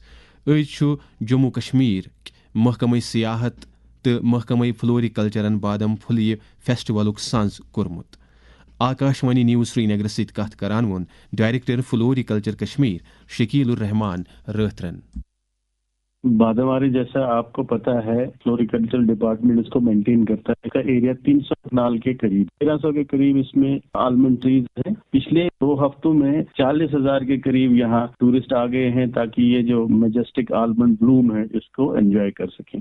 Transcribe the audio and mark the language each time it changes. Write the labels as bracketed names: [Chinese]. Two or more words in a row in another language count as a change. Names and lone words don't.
[Kashmiri] أزۍ چھُ جموں کشمیر محکمہ سیاحت تہٕ محکمہ فلوریکلچرن بادم پھُلیہِ فیسٹولُک سنٛز کوٚرمُت. آکاشوانی نیوز سری نگرس سۭتۍ کتھ کران ووٚن [English] director floriculture [Kashmiri] کشمیر شکیل الرحمان رٲتھرن. [Urdu] باداماری جیسا آپ کو پتا ہے [English] floriculture department [Urdu] اس کو مینٹین کرتا ہے. اس کا ایریا 300 کنال کے قریب 1300 کے قریب اس میں [English] almond trees [Urdu] ہیں. پچھلے 2 ہفتوں میں 40,000 کے قریب یہاں ٹورسٹ آ گئے ہیں تاکہ یہ جو [English] majestic almond bloom [Urdu] ہے اس کو انجوائے کر سکیں.